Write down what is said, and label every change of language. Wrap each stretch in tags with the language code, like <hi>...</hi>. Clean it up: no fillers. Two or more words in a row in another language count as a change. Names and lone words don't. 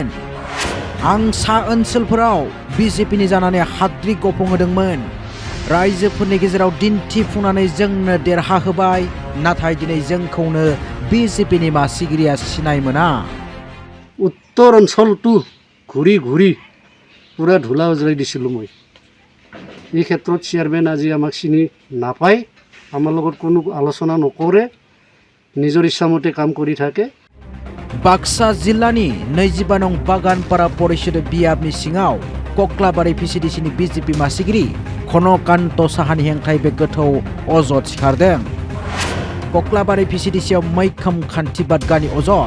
<brx>आं सा ओनसोलफोराव BJPनि जानानै हाद्रि गफंहोदोंमोन। रायजोफोरनि गेजेराव दिन्थिफुंनानै जोंनो देरहाहोबाय, नाथाय दिनै जोंखौनो BJPनि मासिगिरिया सिनाय मोना।</brx> <as>उत्तर अঞ্চলটো ঘূৰি ঘূৰি পুৰা ধূলা উজলাই দিছিলোঁ মই। এই ক্ষেত্ৰত চেয়াৰমেন আজি আমাক চিনি নাপায়, আমাৰ লগত কোনো আলোচনা নকৰে, নিজৰ ইচ্ছামতে কাম কৰি থাকে।</as> <brx>बाक्सा जिल्लानि 22 नं बागानपारा परिषद बियाबनि सिङाव कक्लाबारि PCDCनि BJP मासिगिरि घनकान्त साहानि हेंथायै बे गोथौ अजद सिखारदों। कक्लाबारि PCDCआव मैखोम खान्थि बादगानि अजद।</brx>